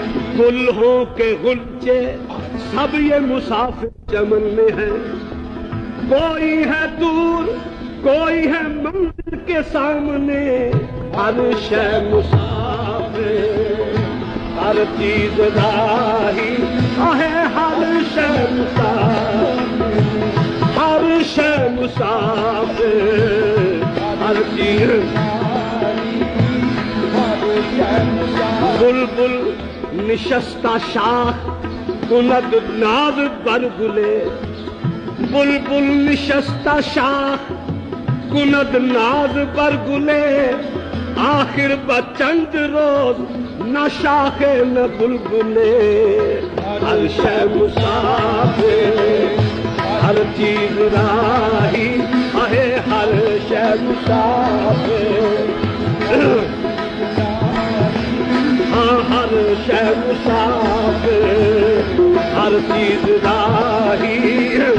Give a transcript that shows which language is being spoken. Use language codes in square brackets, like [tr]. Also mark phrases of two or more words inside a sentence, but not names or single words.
[ur] گل ہو کے غنچے سب یہ مسافر چمن میں ہے، کوئی ہے دور کوئی ہے منزل کے سامنے۔ ہر شے مسافر ہر چیز راہی، ہے ہر شے مسافر ہر شے مسافر ہر چیز۔ [fa] بلبل نشستہ شاخ کند ناز بر گلے، بلبل نشستہ شاخ کند ناز بر گلے۔ آخر بچند روز نہ شاخے نہ بلبلے۔ [ur] ہر شے مسافر ہر چیز راہی، ہے ہر شے مسافر ہاں ہر شے مسافر ہر چیز راہی۔